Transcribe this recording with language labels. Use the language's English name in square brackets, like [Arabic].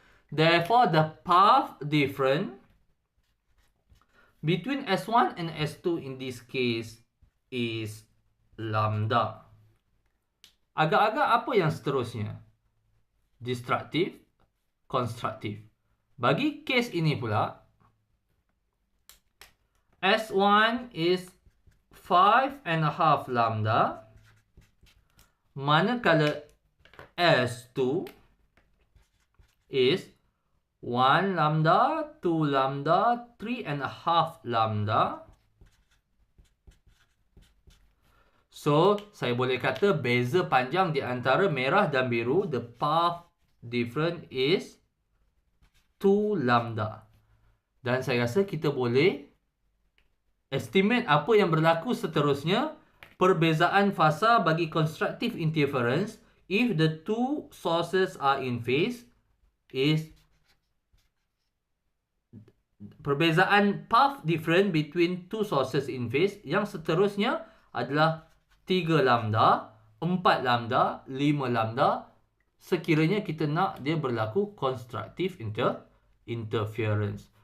[English] Therefore, the path difference between S1 and S2 in this case is lambda. [Malay] Agak-agak apa yang seterusnya? [English] Destructive, constructive. [Malay] Bagi kes ini pula, S1 [English] is 5.5 lambda, [Malay] manakala S2 is 1 lambda, 2 lambda, 3.5 lambda. So, saya boleh kata beza panjang di antara merah dan biru, [English] the path difference is 2 lambda. [Malay] Dan saya rasa kita boleh Estimate apa yang berlaku seterusnya. Perbezaan fasa bagi [English] constructive interference if the two sources are in phase is perbezaan path difference between two sources in phase. [Malay] Yang seterusnya adalah 3 lambda, 4 lambda, 5 lambda sekiranya kita nak dia berlaku constructive interference.